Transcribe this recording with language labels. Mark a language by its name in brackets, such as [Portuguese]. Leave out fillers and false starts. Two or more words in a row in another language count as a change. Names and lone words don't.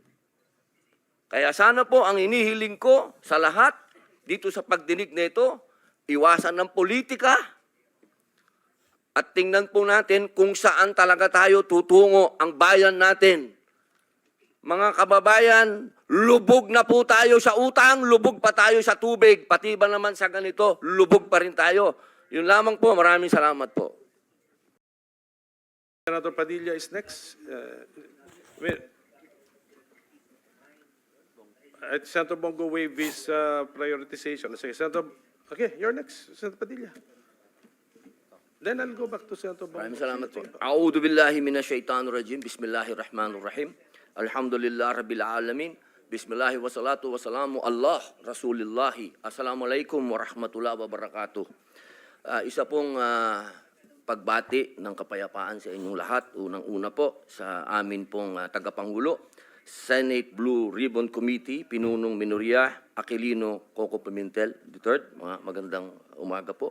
[Filipino] Kaya sana po ang inihiling ko sa lahat dito sa pagdinig na ito, iwasan ng politika at tingnan po natin kung saan talaga tayo tutungo ang bayan natin. Mga kababayan, lubog na po tayo sa utang, lubog pa tayo sa tubig, pati ba naman sa ganito, lubog pa rin tayo. Yun lamang po, maraming salamat po. [English] Senator Padilla is next. Senator Bongo waive his prioritization. Sige, Senator, okay, you're next, Senator Padilla. Then I'll go back to Senator Bongo. [Filipino] Maraming salamat po. [Arabic] أعوذ بالله من الشيطان الرجيم. بسم الله الرحمن الرحيم. الحمد لله رب العالمين. بسم الله والصلاة والسلام على رسول الله. السلام عليكم ورحمة الله وبركاته. [Filipino] Isa pong pagbati ng kapayapaan sa inyong lahat. Unang-una po sa amin pong tagapangulo, Senate Blue Ribbon Committee, Pinunong Minoria, Aquilino Coco Pimentel III. Mga magandang umaga po.